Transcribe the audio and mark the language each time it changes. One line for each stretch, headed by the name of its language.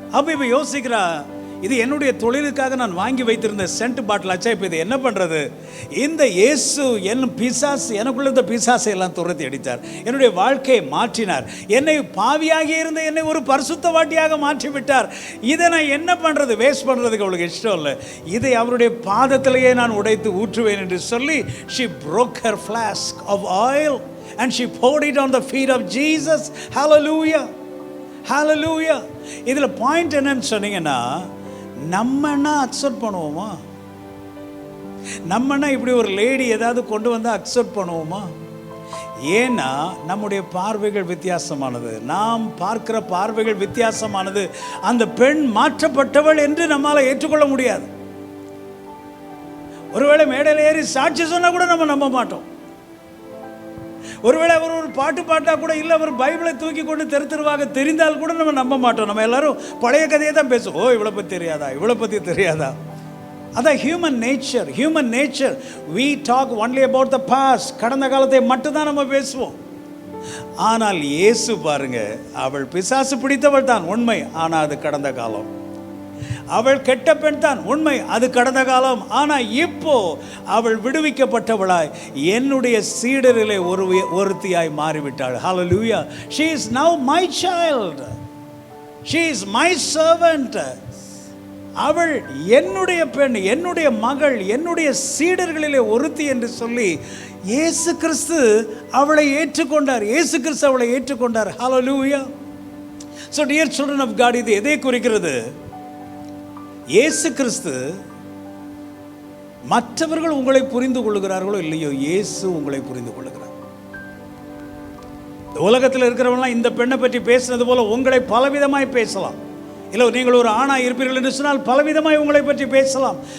Tamil: அப்போ இப்போ யோசிக்கிறா, இது என்னுடைய தொழிலுக்காக நான் வாங்கி வைத்திருந்த சென்ட் பாட்டில் ஆச்சா, இப்போ இது என்ன பண்ணுறது? இந்த இயேசு என் பிசாசு, எனக்குள்ள இந்த பிசாசை எல்லாம் துரத்தி அடித்தார், என்னுடைய வாழ்க்கையை மாற்றினார், என்னை பாவியாகி இருந்த என்னை ஒரு பரிசுத்தவாட்டியாக மாற்றி விட்டார். இதை நான் என்ன பண்ணுறது? வேஸ்ட் பண்ணுறதுக்கு அவளுக்கு இஷ்டம் இல்லை. இதை அவருடைய பாதத்திலேயே நான் உடைத்து ஊற்றுவேன் என்று சொல்லி
English: she broke her flask of oil and she poured it on the feet of Jesus. Hallelujah. Hallelujah.
Tamil: இதில் பாயிண்ட் என்னன்னு சொன்னீங்கன்னா, நம்மன்னா அக்செப்ட் பண்ணுவோமா? நம்மன்னா இப்படி ஒரு லேடி ஏதாவது கொண்டு வந்தால் அக்செப்ட் பண்ணுவோமா? ஏன்னா நம்முடைய பார்வைகள் வித்தியாசமானது, நாம் பார்க்கிற பார்வைகள் வித்தியாசமானது. அந்த பெண் மாற்றப்பட்டவள் என்று நம்மால் ஏற்றுக்கொள்ள முடியாது. ஒருவேளை மேடையில் ஏறி சாட்சி சொன்னால் கூட நம்ம நம்ப மாட்டோம். ஒருவேளை அவர் ஒரு பாட்டு பாட்டா கூட இல்லை, அவர் பைபிளை தூக்கி கொண்டு தெருவாக தெரிந்தால் கூட நம்ம நம்ப மாட்டோம். நம்ம எல்லாரும் பழைய கதையை தான் பேசுவோம். இவளை பற்றி தெரியாதா, இவளை பற்றி தெரியாதா? அதான்
English: Human nature. we talk only about the past.
Tamil: கடந்த காலத்தை மட்டும்தான் நம்ம பேசுவோம். ஆனால் இயேசு பாருங்க, அவள் பிசாசு பிடித்தவள் தான் உண்மை, ஆனால் அது கடந்த காலம். அவள் கெட்ட பெண் தான் உண்மை, அது கடந்த காலம். ஆனால் இப்போ அவள் விடுவிக்கப்பட்டவளாய் என்னுடைய சீடரிலே ஒருத்தியாய் மாறிவிட்டாள். ஹல்லேலூயா.
English: she is now my child, she is my servant.
Tamil: அவள் என்னுடைய பெண், என்னுடைய மகள், என்னுடைய சீடர்களிலே ஒருத்தி என்று சொல்லி இயேசு கிறிஸ்து அவளை ஏற்றுக்கொண்டார். இயேசு கிறிஸ்து அவளை ஏற்றுக்கொண்டார். ஹல்லேலூயா.
English: so dear children of God,
Tamil: இது எதை குறிக்கிறது? இயேசு கிறிஸ்து, மற்றவர்கள் உங்களை புரிந்து கொள்ளுகிறார்களோ இல்லையோ, இயேசு உங்களை புரிந்து கொள்ளுகிறார். உலகத்தில் இருக்கிறவங்களாம் இந்த பெண்ணை பற்றி பேசினது போல உங்களை பலவிதமாய் பேசலாம். இல்லை, நீங்கள் ஒரு ஆணா இருப்பீர்கள் என்று சொன்னால் பலவிதமாய் உங்களை பற்றி பேசலாம்.